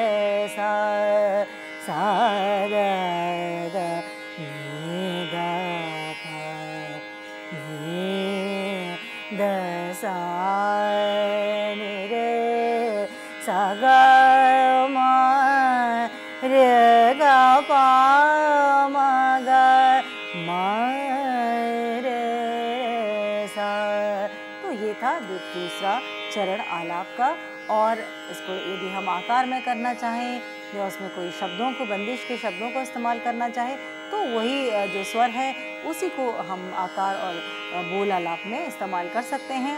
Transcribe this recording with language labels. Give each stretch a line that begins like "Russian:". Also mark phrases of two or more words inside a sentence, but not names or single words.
Hindi: सा सा ग ग नि द प नि द सा नि रे सा ग म रे ग प म ग म रे सा। तो ये था दूसरा चरण आलाप का। और इसको यदि हम आकार में करना चाहें या उसमें कोई शब्दों को, बंदिश के शब्दों को इस्तेमाल करना चाहें, तो वही जो स्वर है उसी को हम आकार और बोल आलाप में इस्तेमाल कर सकते हैं।